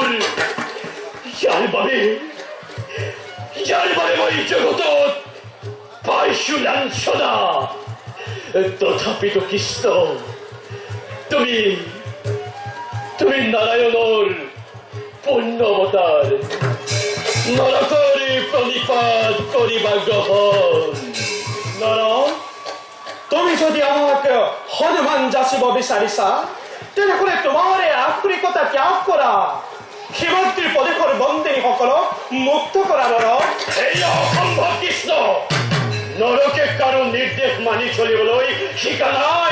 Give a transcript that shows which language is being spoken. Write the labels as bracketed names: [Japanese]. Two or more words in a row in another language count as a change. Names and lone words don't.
[Assamese] ইয়াৰ বাবে মই জগতত পাইছো লাঞ্ছনা। তথাপিতো কৃষ্ণ, তুমি নারায়ণৰ পুণ্য অৱতাৰ। নৰকৰ প্ৰণিপাত কৰিবা গ্ৰহণ। নর, তুমি যদি আমাকে হনুমান যাচিব বিচাৰিছা, তেনেহলে তোমাৰ এই আখুৰিকতা ত্যাগ কৰা। শিৱদ্ৰীৰ প্ৰদেশৰ বন্দিনীসকলক মুক্ত কৰা নর। এয়া অসম্ভৱ কৃষ্ণ। নৰকে কাৰো নিৰ্দেশ মানি চলিবলৈ শিকা নাই।